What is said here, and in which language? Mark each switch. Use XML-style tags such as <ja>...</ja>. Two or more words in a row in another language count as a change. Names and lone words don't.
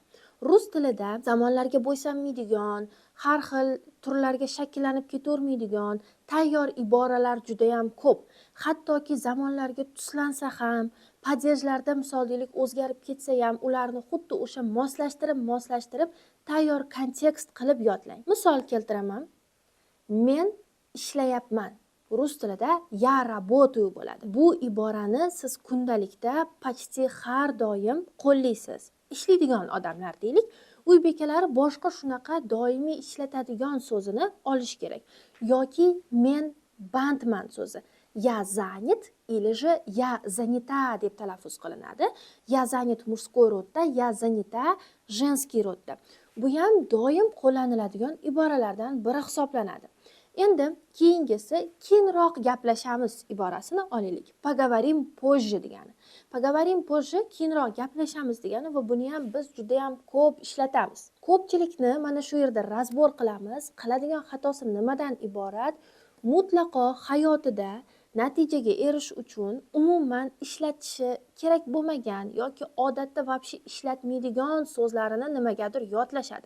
<uz>Rus tilida zamonlarga bo'ysunmaydigan, har xil turlarga shakllanib ketavermaydigan tayyor iboralar juda ham ko'p. Hattoki zamonlarga tuslansa ham, padejlarda misol deylik o'zgarib ketsa ham, ularni xuddi o'sha moslashtirib tayyor kontekst qilib yodlang. Misol keltiraman. Men ishlayapman. Rus tilida</uz> <ru>я работаю</ru> <uz>bo'ladi. Bu iborani siz kundalikda почти har doim qo'llaysiz. Ishlaydigan odamlar deylik, uy bekalari boshqa shunaqa doimiy ishlatadigan so'zini olish kerak. Yoki men bandman so'zi.</uz> <ru>Я занят или же я занята</ru> <uz>deb talaffuz qilinadi.</uz> <ru>Я занят мужской rodda, я занята женский rodda.</ru> <uz>Bu ham doim qo'llaniladigan iboralardan biri hisoblanadi. Endi keyingisi keyinroq gaplashamiz iborasini olaylik.</uz> <ru>Поговорим позже</ru> <uz>degani.</uz> <ru>Поговорим позже</ru> <uz>keyinroq gaplashamiz degani va buni ham biz juda ham ko'p ishlatamiz. Ko'pchilikni mana shu yerda razbor qilamiz. Qiladigan xatosi nimadan iborat? Mutlaqo hayotida natijaga erishish uchun umuman ishlatishi kerak bo'lmagan yoki odatda vobshe ishlatmaydigan so'zlarini nimagadir yodlashadi.</uz>